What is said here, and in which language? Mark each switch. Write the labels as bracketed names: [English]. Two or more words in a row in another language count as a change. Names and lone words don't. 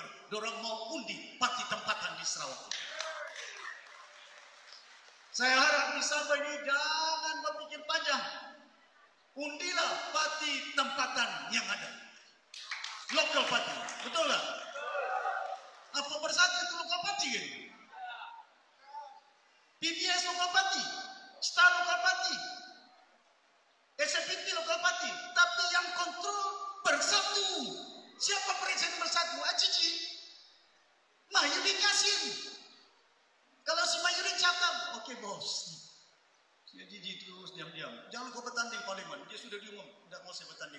[Malay] Dorang mau undi parti tempatan di Sarawak. Saya harap di Sabah ini jangan berpikir panjang. Undilah parti tempatan yang ada. [English] Local party, [Malay] betul tak? Apa bersatu itu [English] local party [Malay] kan? PBS [English] local party, [Malay] Star [English] local party, [Malay] SFPT [English] local party, [Malay] tapi yang kontrol bersatu. Siapa presiden bersatu? Acici, Mahyudin Yassin. Kalau si Mahyudin cakap, oke bos, si Acici terus diam-diam. Jangan kau bertanding parlimen. Dia sudah diumum, tidak mau saya bertanding.